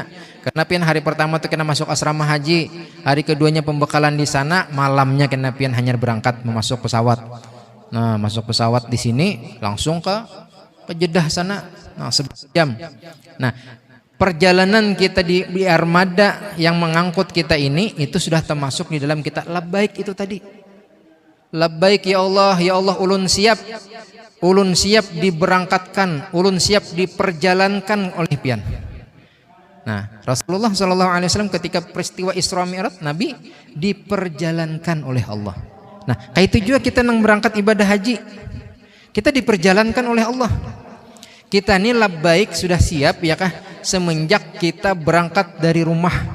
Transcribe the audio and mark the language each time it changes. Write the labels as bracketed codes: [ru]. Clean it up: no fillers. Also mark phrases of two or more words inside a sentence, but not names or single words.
[id] Karena pian hari pertama tuh kena masuk asrama haji, hari keduanya pembekalan di sana, malamnya kena pian hanya berangkat memasuk pesawat. Nah, masuk pesawat di sini langsung ke Jeddah sana, nah 11 jam. Nah, perjalanan kita di armada yang mengangkut kita ini itu sudah termasuk di dalam kita labbaik itu tadi. [ar] لبيك يا الله, [id] ulun siap diberangkatkan, ulun siap diperjalankan oleh pian. Nah, Rasulullah SAW ketika peristiwa Isra Mi'raj, Nabi diperjalankan oleh Allah. Nah, kayak itu juga kita nang berangkat ibadah haji, kita diperjalankan oleh Allah. Kita ini labbaik sudah siap ya kah semenjak kita berangkat dari rumah.